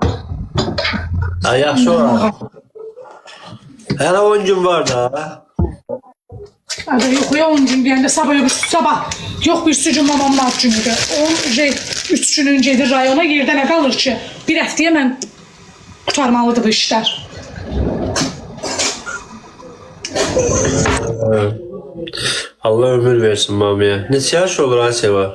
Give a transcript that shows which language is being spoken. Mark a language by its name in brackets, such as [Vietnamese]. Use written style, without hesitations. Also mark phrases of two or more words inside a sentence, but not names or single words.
[Azerbaijani] Ha, yaxşı olar. Hələ 10 gün var da. [Turkish] Hadi yok ya 10 gün deyəndə sabah yok bir sürü mamamın ad günüdür. [Azerbaijani] 3 günün gedir rayona yerdə nə qalır ki? Bir həftəyə mən qurtarmalıdır bu işlər. Allah ömür versin mamiye. Neçə yaş olur Asiya?